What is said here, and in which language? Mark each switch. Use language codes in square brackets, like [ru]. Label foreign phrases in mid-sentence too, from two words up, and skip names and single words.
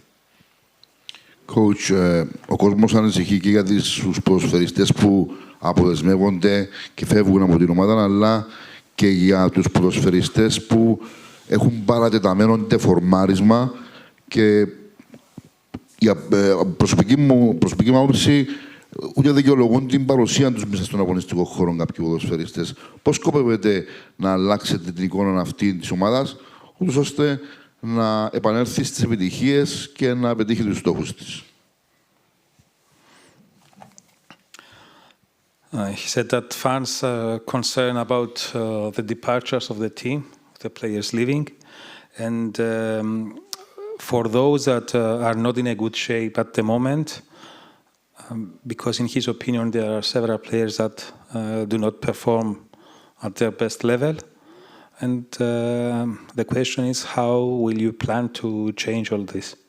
[el] Coach, ο κόσμος ανησυχεί και για τους ποδοσφαιριστές που αποδεσμεύονται και φεύγουν από την ομάδα, αλλά και για τους ποδοσφαιριστές που έχουν παρατεταμένο τεφορμάρισμα και για προσωπική μου άποψη ούτε δικαιολογούν την παρουσία τους μέσα στον αγωνιστικό χώρο κάποιοι ποδοσφαιριστές. Πώς σκοπεύετε να αλλάξετε την εικόνα αυτή της ομάδας, ούτως ώστε να επανέλθει στις επιτυχίες και να πετύχει τους στόχους της? [en] He said that fans are concerned about the departures of the team, the players leaving, and for those that are not in a good shape at the moment, because in his opinion there are several players that do not perform at their best level, and the question is how will you plan to change all this?